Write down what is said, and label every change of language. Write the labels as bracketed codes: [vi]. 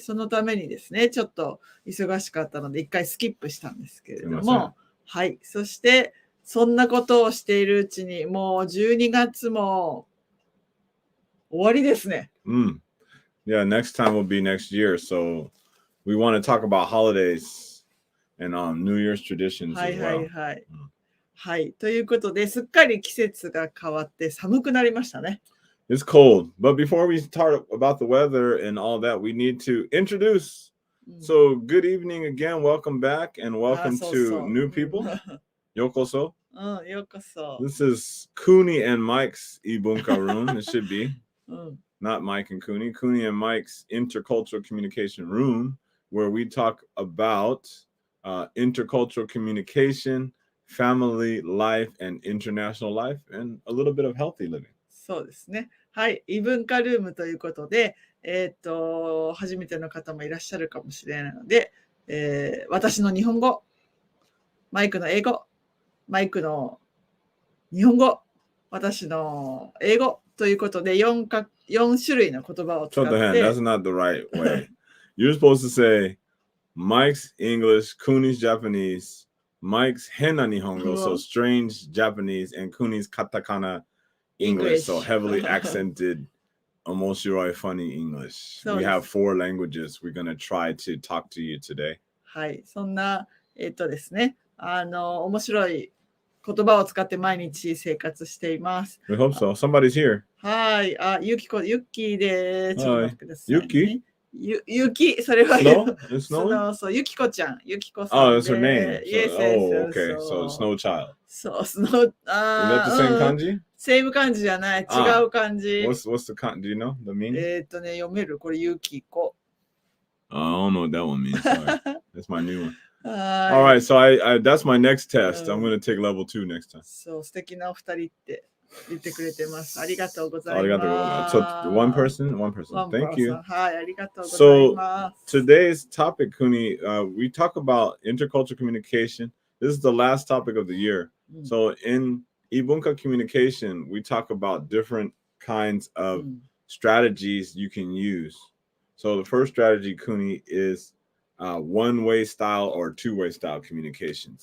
[ja] そのためにですね、ちょっと忙しかったので、一回スキップしたんですけれども、はい。そして、そんなことをしているうちに、もう12月も終わりですね。 [en] Yeah, next time will be next year. So we want to talk about holidays and New Year's traditions [ja] はい [en] as [ja] はい [en] well. [ja] はい。はい。ということで、すっかり季節が変わって寒くなりましたね。 [en] It's cold. But before we start about the weather and all that, we need to introduce. So good evening again. Welcome back and welcome to new people. [ja] Yokoso. ようこそ。 [en] This is Cooney and Mike's異文化 Room. It should be. Not Mike and Cooney. Cooney and Mike's intercultural communication room, where we talk about intercultural communication, family life, and international life, and a little bit of healthy living. [ja] そうですね。はい。異文化ルームということで、初めての方もいらっしゃるかもしれないので、私の日本語、マイクの英語、マイクの日本語、私の英語ということで4種類の言葉を使って。 [en] That's not the right way. You're supposed to say Mike's English, Cooney's Japanese, Mike's Hena Nihongo, so strange Japanese, and Cooney's Katakana English, so heavily accented, omoshiroi, funny English. We have 4 languages. We're going to try to talk to you today. [ja] はい、そんな、ですね、面白い言葉を使って毎日生活しています。 [en] We hope so. Somebody's here. [ja] はい、ユッキーで、ちょっと待ってください、ね。 [en] Yuki? [ja] それはそう、ユキコちゃん、ユキコさん。 [en] Oh, that's her name. Yes, okay. So, Snow Child. [ja] そう、 [en] Is that the same kanji? [ja] セーム漢字じゃない、違う漢字。 [en] What's the kanji? Do you know the meaning? [ja] 読めるこれ、ユキコ。 [en] I don't know what that one means. Sorry. That's my new one. All right, so I that's my next test. I'm going to take level 2 next time. [ja] そう、素敵なお二人って言ってくれてます。ありがとうございます。 [en] So one person. Thank you. [ja] はい、ありがとうございます。 [en] So today's topic, Kuni, we talk about intercultural communication. This is the last topic of the year. So in Ibunka communication, we talk about different kinds of strategies you can use. So the first strategy, Kuni, is one-way style or two-way style communication.